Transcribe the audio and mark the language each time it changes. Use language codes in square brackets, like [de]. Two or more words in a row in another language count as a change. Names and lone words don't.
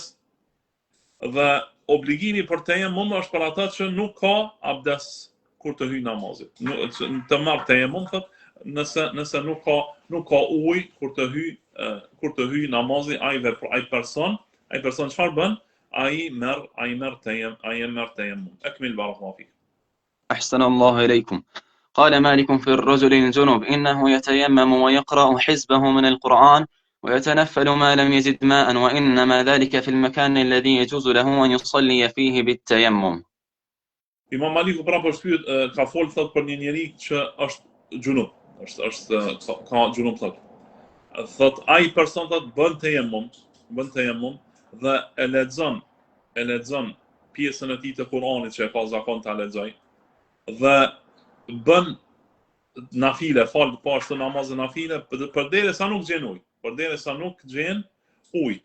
[sq] Dhe obligimi për tayammum është për ata që nuk ka abdes kur të hyjë namazit. Të marrë tayammum nëse nuk ka ujë kur të hyjë namazit, ai person çfarë bën? Ai merr tayammum. [ar] أكمل بارك الله فيك. أحسن الله إليكم. قال مالك في الرجل الجنوب إنه يتيمم ويقرأ حزبه من القرآن ويتنفل ما لم يجد ماء، وإنما ذلك في المكان الذي يجوز له أن يصلي فيه بالتيمم. [sq] Imam Maliku pra ka folë thot për një njeri që është gjunub, ka gjunub thot ai person bën tayammum dhe e lexon pjesën e tij të Kuranit që e ka zakon ta lexoj dhe bën nafile, fal pas të namazit nafile përderisa nuk gjen ujë.